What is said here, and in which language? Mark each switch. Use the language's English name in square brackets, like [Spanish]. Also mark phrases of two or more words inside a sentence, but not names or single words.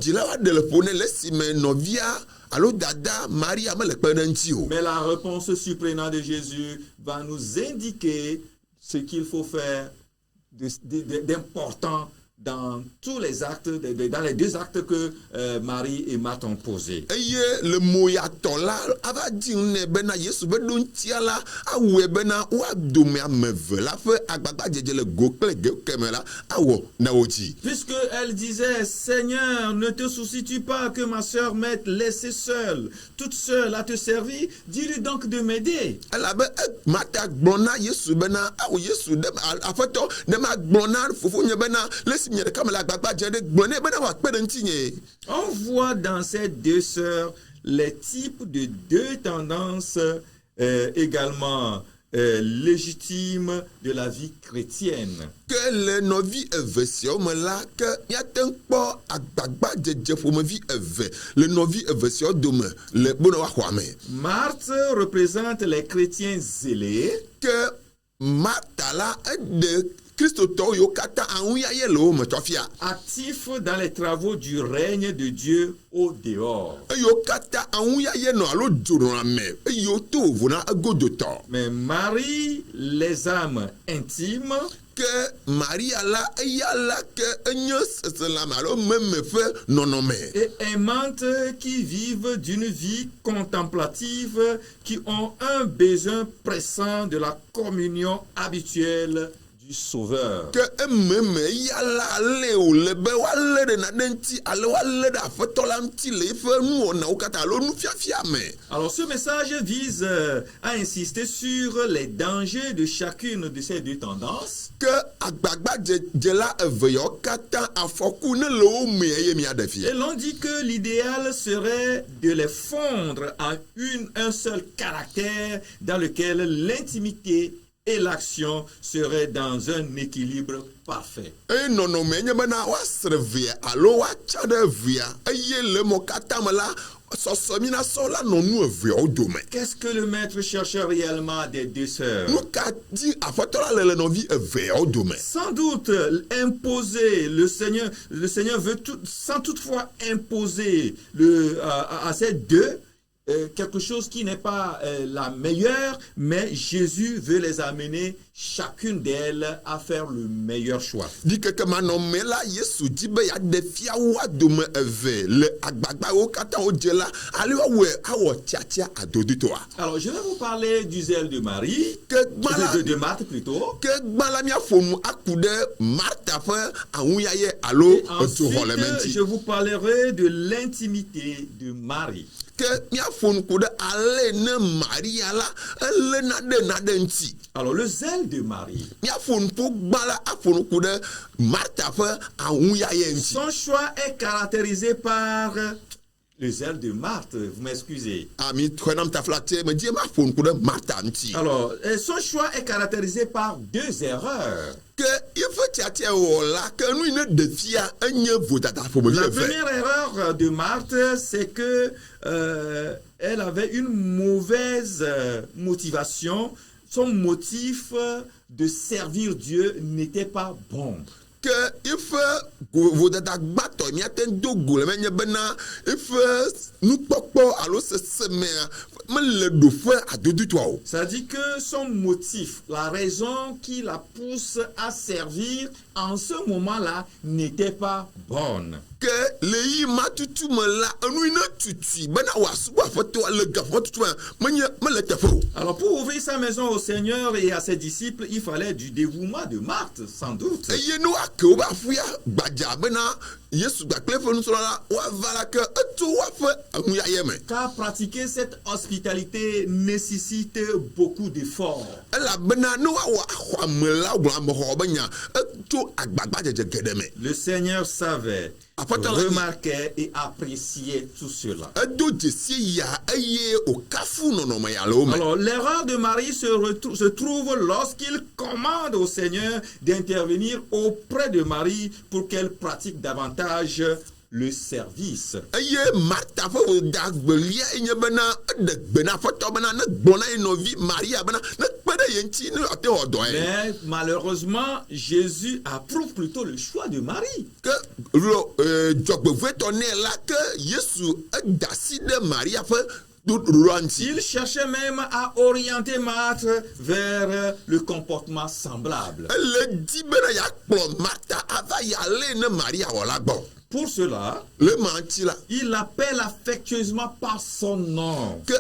[French] Mais la réponse surprenante de Jésus va nous indiquer ce qu'il faut faire d'important dans tous les actes, dans les deux actes que Marie et Marthe ont posés. [Ewe] eye le moyatɔ la ava di ne bena yesu be ɖo ŋutia la awɔe bena woadome ame eve la ƒe agbagbadzedze le go kple ge keme la awɔ na wo dzi. [French] Puisque elle disait, Seigneur, ne te soucies-tu pas que ma sœur m'ait laissée seule, toute seule à te servir? Dis-lui donc de m'aider. [Ewe] elabe Marta gblɔ na Yesu bena awɔ Yesu ɖe aƒetɔ ne ma gblɔ na fofonye bena le si nye ɖeka me le agbagba dze ɖe gblɔ nɛ bena wòakpe ɖe ŋutinye. [French] On voit dans ces deux sœurs les types de deux tendances également légitimes de la vie chrétienne. [Ewe] Ke le nɔvi eve siawo me la ke míate ŋu kpɔ agbagbadzedze ƒomevi eve le nɔvi eve siawo dome le bona woaxɔ ame. [French] Marthe représente les chrétiens zélés. [Ewe] Ke Marta la eɖe kristotɔwo yiwo katã aŋuyaye le wo me tɔfia. [French] Actifs dans les travaux du règne de Dieu au dehors. [Ewe] Eyiwo katã aŋuyaye nɔ alo dzonɔ me eyiwo to vovo na egodotɔ. [French] Mais Marie, les âmes intimes, [Ewe] Ke Maria la eya la ke enye seselame alo meme ƒe nɔnɔme. [French] et aimantes qui vivent d'une vie contemplative, qui ont un besoin pressant de la communion habituelle du Sauveur. [Ewe] Ke ememe ya la le wòle be woalé ɖe nane ŋuti alo woalé ɖe aƒetɔ la ŋuti le eƒe nuwɔnawo katã alo nufiafia me. [French] Alors ce message vise à insister sur les dangers de chacune de ces deux tendances. [Ewe] Ke agbagbadzedze la eve yawo katã afɔku ne le wo me eye miaɖe [French] Et [Ewe] fia. [French] l'on dit que l'idéal serait de les fondre en un seul caractère dans lequel l'intimité et l'action seraient dans un équilibre parfait. [Ewe] Eye nɔnɔme nye bena woasre via alo woatsa ɖe via eye le mɔ katã me la sɔsɔmina sɔ la nɔ nu eveawo dome. [French] Qu'est-ce que le maître cherche réellement des deux sœurs? [Ewe] Nu ka di aƒetɔ la le nɔvi eveawo dome. [French] Sans doute imposer, le Seigneur veut sans toutefois imposer à ces deux quelque chose qui n'est pas la meilleure, mais Jésus veut les amener chacune d'elles à faire le meilleur choix. [Ewe] Di keke manɔme la Yesu di be yaɖe fia woa dome eve le agbagbawo katã wo dze la ale woawɔe awɔ tiatia adoditoa. [French] Alors je vais vous parler du zèle de Marie, [Ewe] Ke gbã la [French] de Marthe plutôt. [Ewe] ke gbã la miafɔ nu aku ɖe Marta ƒe aŋuyaye alo [French] Et [Ewe] edzoxɔleme [French] ensuite, je [Ewe] ŋuti. [French] vous parlerai de l'intimité de Marie. [Ewe] Ke miafɔ nu ku ɖe ale ne Maria la eléna ɖe naɖe ŋuti. [French] Alors le zèle de Marie. [Ewe] Miafɔ nu ƒo gbã la afɔ nu ku ɖe Marta ƒe aŋuyaye ŋuti. [French] Son choix est caractérisé par le zèle de Marthe, vous m'excusez. [Ewe] Ami xɔ nam taflatse me die mafɔ nu ku ɖe Marta ŋuti. [French] Alors, son choix est caractérisé par deux erreurs. [Ewe] Ke yeƒe tiatia wɔ la ke nu yi ne ɖe fia enye vodada ƒomevi [French] La [Ewe] eve. [French] première erreur de Marthe, c'est que elle avait une mauvaise motivation. Son motif de servir Dieu n'était pas bon. [Ewe] Ke yeƒe vodada gbãtɔ miate ŋu do go le menye bena yeƒe nukpɔkpɔ alo sesemea mele ɖoƒe adoditoa o. [French] Ça dit que son motif, la raison qui la pousse à servir en ce moment-là n'était pas bonne. [Ewe] Ke le yi ma tutu me la enu yi ne tutui bena wòasubɔ aƒetɔa le gaƒe tutu me mele teƒe o. [French] Alors pour ouvrir sa maison au Seigneur et à ses disciples, il fallait du dévouement de Marthe, sans doute. [Ewe] Eye ne woake woƒe aƒea gbadza bena Yesu kple eƒe nusrɔ̃la woava la ke eto woaƒe eŋuyaye me. [French] Car pratiquer cette hospitalité nécessite beaucoup d'efforts. [Ewe] Elabena ne woawɔ axɔame la gblɔ amexɔ be nya eto agbagbadzedze geɖe me. [French] Le Seigneur savait, remarquait et appréciait tout cela. [Ewe] Edo dzesie ya eye wòkafu nɔnɔme ya le wo me. [French] Alors l'erreur de Marie se trouve lorsqu'il commande au Seigneur d'intervenir auprès de Marie pour qu'elle pratique davantage le service. [Ewe] Eye Marta ƒe wòdagbelia enye bena eɖe gbe na aƒetɔ bena ne gblɔ na ye nɔvi Maria bena ne kpe ɖe ye ŋuti ne ate wɔ dɔ ye. [French] Mais malheureusement, Jésus approuve plutôt le choix de Marie. [Ewe] Ke lo dzɔgbevɔetɔ nɛ la ke Yesu eda asi ɖe Maria ƒe [French] Il cherchait même à orienter Marthe vers le comportement semblable. Pour cela, il l'appelle affectueusement par son nom.